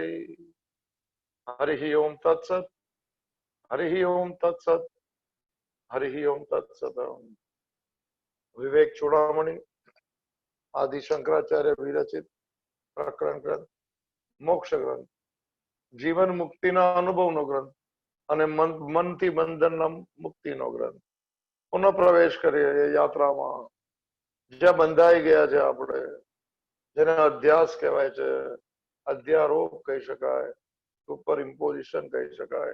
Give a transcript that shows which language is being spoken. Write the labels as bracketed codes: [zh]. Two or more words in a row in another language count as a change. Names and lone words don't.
[sa] हरिः ओम तत्सत्, हरिः ओम तत्सत्, हरिः ओम तत्सत्। [gu] વિવેક ચૂડામણિ આદિ શંકરાચાર્ય વિરચિત પ્રકરણ ગ્રંથ મોક્ષ ગ્રંથ જીવન મુક્તિના અનુભવનો ગ્રંથ અને મનથી બંધનના મુક્તિનો ગ્રંથ પુનઃ પ્રવેશ કરીએ એ યાત્રામાં જ્યાં બંધાઈ ગયા છે આપણે, જેને અધ્યાસ કહેવાય છે, અધ્યારોપ કહી શકાય, [en] super imposition [gu] કહી શકાય.